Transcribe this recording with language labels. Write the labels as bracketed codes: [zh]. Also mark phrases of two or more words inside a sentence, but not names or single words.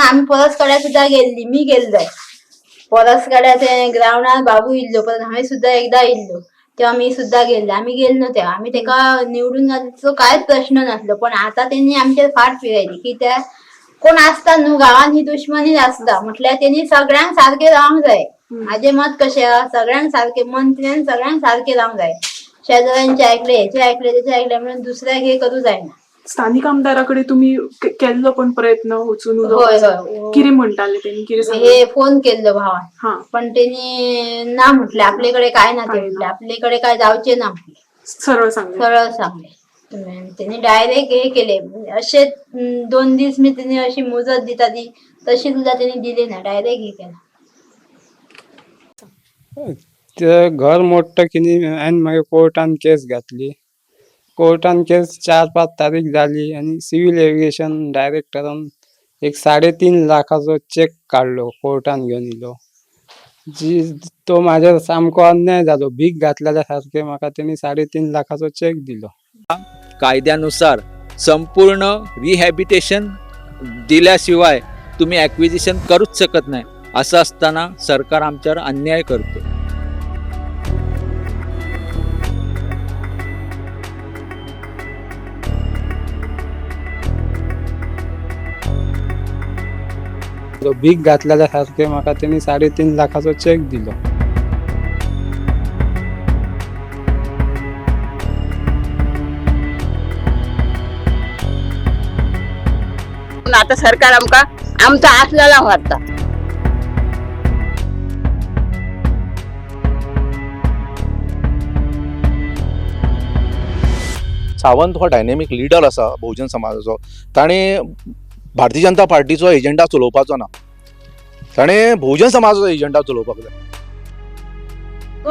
[kok] आमी परस काड्या सुद्धा गेल्ली मी गेल्ले परस काड्या ते ग्राउंडार बाबू इल्लो परत हांवें सुद्धा एकदा इल्लो तेव्हा मी सुद्धा गेल्ले आमी गेल्लो तेव्हा आमी तेका निवडून घालचो कांयच प्रश्न नासलो पण आता तेणी आमचेर फाट फिरयली कित्याक कोण असता न्हू गावात ही दुश्मनी आसता म्हटल्यार तेणी सगळ्यांक सारखे रावंक जाय माझे मत कशें आहा सगळ्यांक सारखे मंत्र्यान सगळ्यांक सारखे रावंक जाय शेजाऱ्यांचे ऐकले हेचे ऐकले तेचे ऐकले म्हणून दुसऱ्याक हे करूं जायना स्थानिक आमदाराकडे तुम्ही केल्लो पण प्रयत्न वचून होय होय कितें म्हणटाले तेणी कितें हे फोन केल्लो भावान पण तेणी ना म्हटले आपल्याकडे काय ना ते म्हटले आपल्याकडे काय जावचे ना म्हटले सरळ सांगले त्यांनी डायरेक्ट हे केले असे 2 दिवस मी त्यांनी अशी मुजत दिता ती तशी सुद्धा त्यांनी दिली ना डायरेक्ट हे केला ते घर मोडटा की न्ही हांवें मागीर कोर्टान केस घातली कोर्टान केस 4-5 तारीख जाली आनी [en] civil aviation [kok] डायरेक्टरान एक 3.5 लाखाचो चेक काडलो कोर्टान घेवन येयलो जी तो म्हाजेर सामको अन्याय जालो भीक घातलेल्या सारखे म्हाका तेणी 3.5 लाखाचो चेक दिलो [mr] कायद्यानुसार संपूर्ण रिहॅबिटेशन दिल्याशिवाय तुम्ही ॲक्विजिशन करूच शकत नाही असं असताना सरकार आमच्यावर अन्याय करतो [kok] भीक घातलेल्या सारखे म्हाका तेणी 3.5 लाखाचो चेक दिलो [mr] आता सरकार आमचा आपल्याला वाटता [kok] सावंत हो [en] dynamic leader [kok] आसा बहुजन समाजाचो ताणें भारतीय जनता पार्टीचो एजेंडा चलोवपाचो ना ताणें बहुजन समाजाचो एजेंडा चलोवपाक जाय